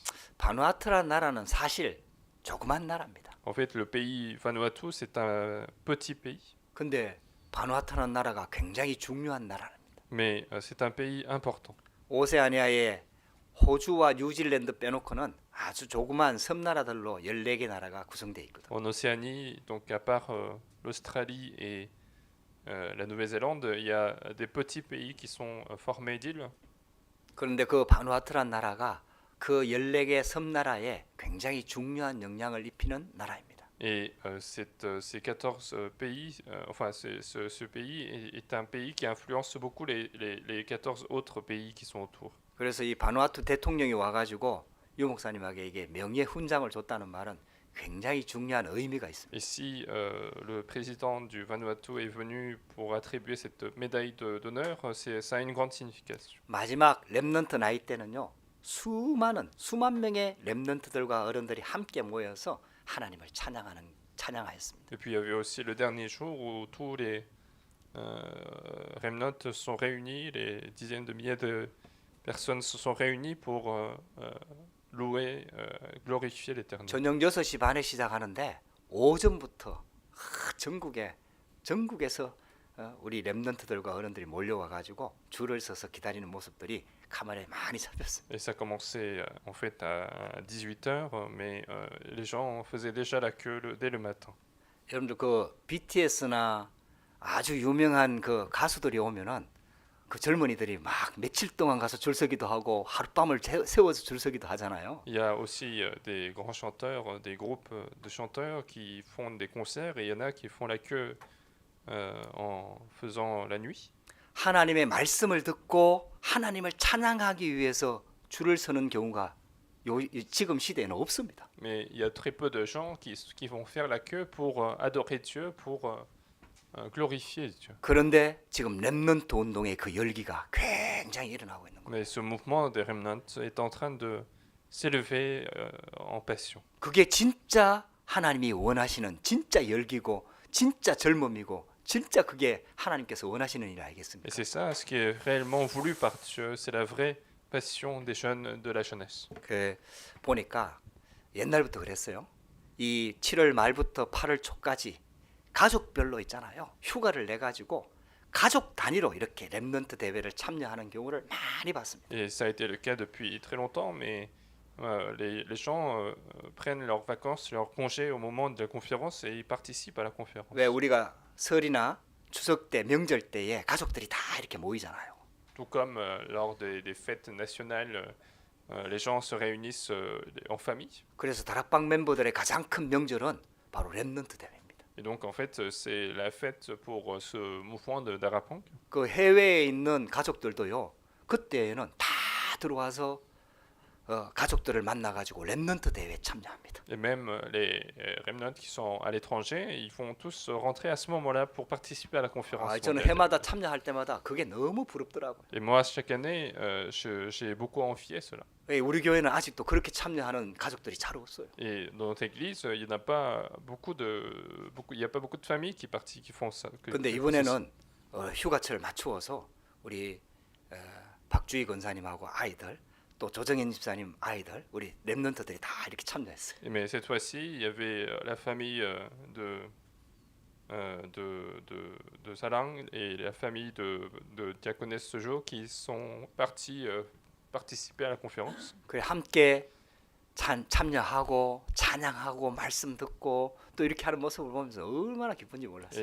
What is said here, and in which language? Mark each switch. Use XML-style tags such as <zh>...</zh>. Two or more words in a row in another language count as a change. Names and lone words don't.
<ko>바누아투라는 나라는 사실 조그만 나라입니다.</ko> <fr>En fait, le pays Vanuatu, c'est un petit pays,</fr> <ko>근데 바누아투라는 나라가 굉장히 중요한 나라입니다.</ko> <fr>mais c'est un pays important.</fr> <ko>오세아니아의 호주와 뉴질랜드 빼놓고는 아주 조그만 섬나라들로 14개 나라가 구성되어 있거든요.</ko> <fr>En Océanie, donc à part l'Australie et la Nouvelle-Zélande, il y a des petits pays qui sont formés d'îles.</fr> <ko>그런데 그 바누아투라는 나라가 그 14개 섬나라에 굉장히 중요한 영향을 입히는 나라입니다.</ko> <fr>Et ces 14 pays, ce pays est un pays qui influence beaucoup les 14 autres pays qui sont autour.</fr> <ko>그래서 이 바누아투 대통령이 와가지고 유 목사님에게 이게 명예 훈장을 줬다는 말은 굉장히 중요한 의미가 있습니다.</ko> <fr>Et si le président du Vanuatu est venu pour attribuer cette médaille d'honneur, ça a une grande signification.</fr> <ko>마지막 렘넌트 나이 때는요, 수만 명의 렘넌트들과 어른들이 함께 모여서 하나님을 찬양하였습니다.</ko> <fr>Et puis il y avait aussi le dernier jour où tous les remnants sont réunis, les dizaines de milliers de personnes se sont réunies pour louer, glorifier l'Éternel.</fr> <ko>저녁 6시 반에 시작하는데 오전부터 전국에서 우리 랩런트들과 어른들이 몰려와 가지고 줄을 서서 기다리는 모습들이 카메라에 많이 잡혔습니다.</ko> <fr>Et ça commençait en fait à 18h, mais les gens faisaient déjà la queue dès le matin.</fr> <ko>여러분들 그 BTS나 아주 유명한 그 가수들이 오면은 그 젊은이들이 막 며칠 동안 가서 줄 서기도 하고 하룻밤을 세워서 줄 서기도 하잖아요.</ko> <fr>Il y a aussi des grands chanteurs, des groupes de chanteurs qui font des concerts et il y en a qui font la queue en faisant la nuit.</fr> <ko>하나님의 말씀을 듣고 하나님을 찬양하기 위해서 줄을 서는 경우가 지금 시대에는 없습니다.</ko> <fr>Mais il y a très peu de gens qui vont faire la queue pour adorer Dieu, pour glorifier Dieu.</fr> <ko>그런데 지금 렘넌트 운동의 그 열기가 굉장히 일어나고 있는 거예요.</ko> <fr>Mais ce mouvement des remnants est en train de s'élever en passion.</fr> <ko>그게 진짜 하나님이 원하시는 진짜 열기고 진짜 젊음이고 진짜 그게 하나님께서 원하시는 일</ko> <fr>Et</fr> <ko>아니겠습니까?</ko> <fr>c'est ça, ce qui est réellement voulu par Dieu, c'est la vraie passion des jeunes de la jeunesse.</fr> <ko>그 보니까 옛날부터 그랬어요. 이 7월 말부터 8월 초까지 가족별로 있잖아요. 휴가를 내 가지고 가족 단위로 이렇게 렘넌트 대회를 참여하는 경우를 많이 봤습니다.</ko> <fr>Et ça a été le cas depuis très longtemps, mais les gens prennent leurs vacances, leurs congés au moment de la conférence et ils participent à la conférence.</fr> <ko>왜 우리가 설이나 추석 때 명절 때에 가족들이 다 이렇게 모이잖아요.</ko> <fr>Tout comme lors des fêtes nationales, les gens se réunissent en famille.</fr> <ko>그래서 다락방 멤버들의 가장 큰 명절은 바로 렘넌트 대회입니다.</ko> <fr>Et donc en fait, c'est la fête pour ce mouvement de d'Arapang.</fr> <ko>그 해외에 있는 가족들도요. 그때에는 다 들어와서 가족들을 만나 가지고 렘넌트 대회에 참여합니다.</ko> <fr>Et même les remnants qui sont à l'étranger, ils vont tous rentrer à ce moment-là pour participer à la conférence.</fr> <ko>저는</ko> <fr>mondiale.</fr> <ko>해마다 참여할 때마다 그게 너무 부럽더라고요.</ko> <fr>Et moi, chaque année, j'ai beaucoup envié cela.</fr> <ko>왜 우리 교회는 아직도 그렇게 참여하는 가족들이 잘 없어요.</ko> <fr>Et dans notre église, il n'y a pas beaucoup de familles qui font ça.</fr> <ko>근데 이번에는 휴가철을 맞추어서 우리 박주희 권사님하고 아이들 또 조정현 집사님 아이들 우리 렘넌트들이 다 이렇게 참여했어요.</ko> <fr>Mais cette fois-ci, il y avait la famille de Salang et la famille de Diaconesse Sojo qui sont partis participer à la conférence.</fr> <ko>그래 함께 참여하고 찬양하고 말씀 듣고 또 이렇게 하는 모습을 보면서 얼마나 기쁜지 몰랐어요.</ko>